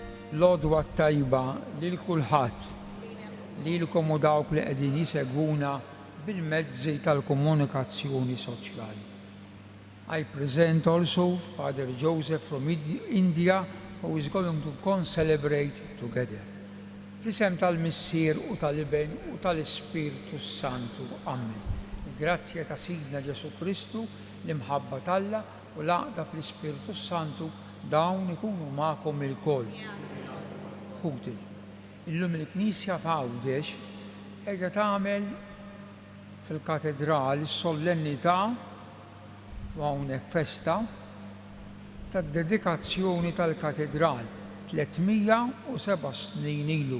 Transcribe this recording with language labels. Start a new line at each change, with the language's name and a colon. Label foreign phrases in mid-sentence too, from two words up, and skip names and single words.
Maltese: L-odwa tajba lil kulħadd lilkom u dawk li qegħdin jisegwuna bil-mezzi tal-komunikazzjoni soċjali.
English: I present also Father Joseph from India, who is going to celebrate together.
Maltese: Fl-isem tal-Missier u tal-Iben u tal-Ispiritu Santu. Amen. Grazzja ta' Sidna Ġesu Kristu, l-imħabba talla u l-għaqda fl-Ispiritu Santu dawn ikunu magħkom il-koll. Ħudil. Illum il-Knisja f'Għawdex qiegħda tagħmel fil-katedrali s-sollennità u hawnhekk festa tad-dedikazzjoni tal-katedral 307 snin ilu.